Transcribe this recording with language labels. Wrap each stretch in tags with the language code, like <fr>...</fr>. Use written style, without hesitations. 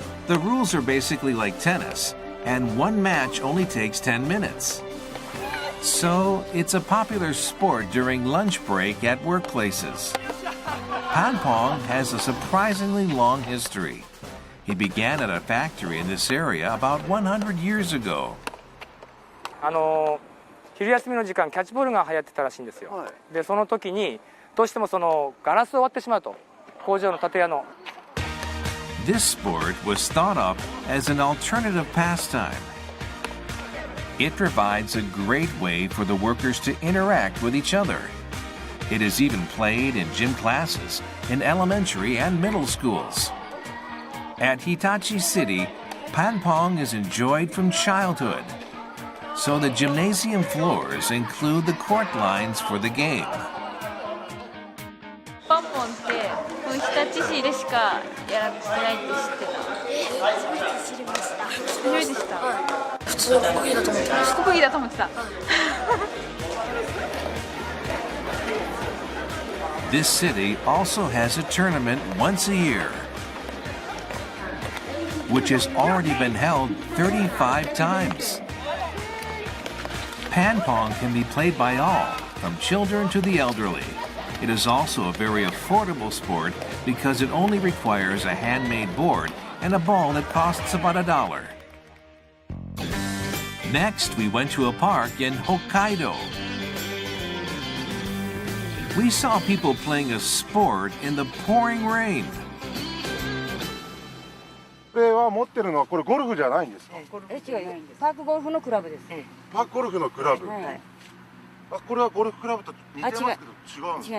<en>The rules are basically like tennis, and one match only takes 10 minutes. So, it's a popular sport during lunch break at workplaces. Panpong has a surprisingly long history. He began at a factory in this area about 100 years ago.</en> <ja>昼休みの時間キャッチボールが流行ってたらしいんですよ。で、その時にどうしてもそのガラスを割ってしまうと、工場の建屋の。</ja> <en>This sport was thought up as an alternative pastime. It provides a great way for the workers to interact with each other. It is even played in gym classes in elementary and middle schools. At Hitachi City, Panpong is enjoyed from childhood. So the gymnasium floors include the court lines for the game.</en> <ja>パンポンって日立市でしかやってないって知ってた？初めて知りました。初めて知った。普通の国技だと思ってました。国技だと思ってた。</ja> <en>This city also has a tournament once a year, which has already been held 35 times. Panpong can be played by all, from children to the elderly. It is also a very affordable sport because it only requires a handmade board and a ball that costs about $1. Next, we went to a park in Hokkaido. We saw people playing a sport in the pouring rain.</en> <ja>これは持ってるのはこれゴルフじゃないんですか？違いないんです。パークゴルフのクラブです。パークゴルフのクラブ。はい。あ、これはゴルフクラブと似てますけど違うんですか？</ja>